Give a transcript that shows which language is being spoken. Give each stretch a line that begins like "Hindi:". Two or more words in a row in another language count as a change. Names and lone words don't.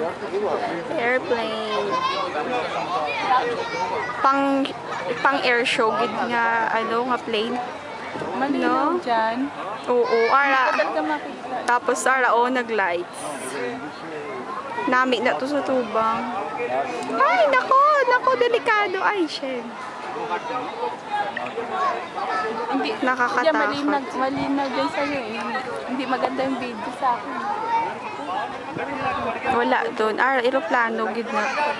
Hiligaynon: Airplane. Pang
English: air show
Hiligaynon: gid nga nga plane.
Filipino: Malinaw dyan.
Hiligaynon: Oo, ara. Tapos ara nag-lights. Nami na to sa tubang.
Filipino: Ay, nako, delikado. Ay, shit. Hindi, nakakatakot. Malinaw din sa'yo eh. Hindi maganda yung video sa akin. Wala doon. Aeroplano, gid na.